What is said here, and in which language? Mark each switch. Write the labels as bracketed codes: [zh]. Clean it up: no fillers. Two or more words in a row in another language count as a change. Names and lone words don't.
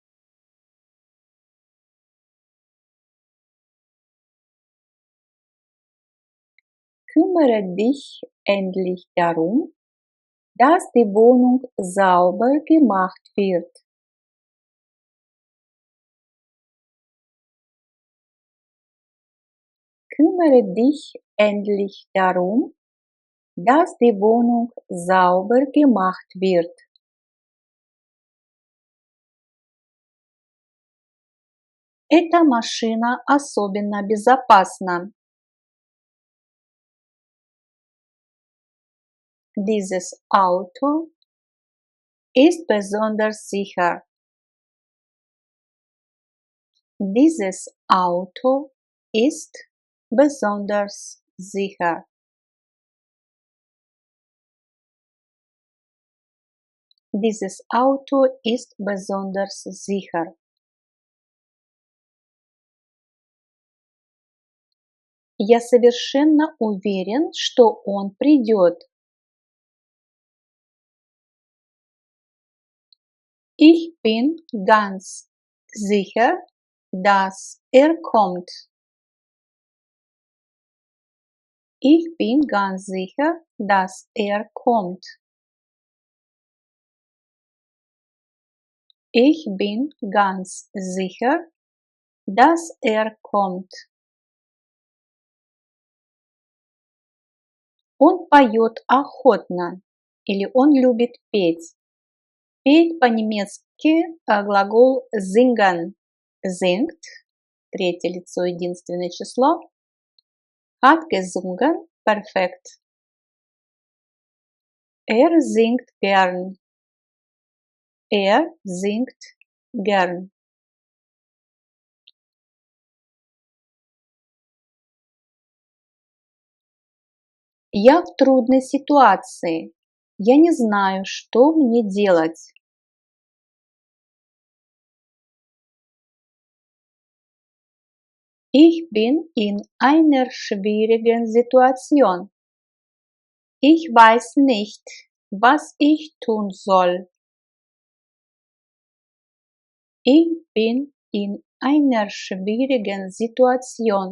[de] Kümmere dich endlich darum, dass die Wohnung sauber gemacht wird. Kümmere dich endlich darum, dass die Wohnung sauber gemacht wird. [ru] Эта машина особенно безопасна. [de] Dieses Auto ist besonders sicher. Dieses Auto ist besonders sicher. Dieses Auto ist besonders sicher. [ru] Я совершенно уверен, что он придет. [de] Ich bin ganz sicher, dass kommt. Ich bin ganz sicher, dass kommt. Ich bin ganz sicher, dass kommt. [ru] Он поет охотно или он любит петь. Петь по-немецки глагол singen. [de] Singt, [ru] третье лицо, единственное число. [de] Hat gesungen, perfekt. Singt gern. Singt gern. [ru] Я в трудной ситуации. Я не знаю, что мне делать. [de] Ich bin in einer schwierigen Situation. Ich weiß nicht, was ich tun soll. Ich bin in einer schwierigen Situation.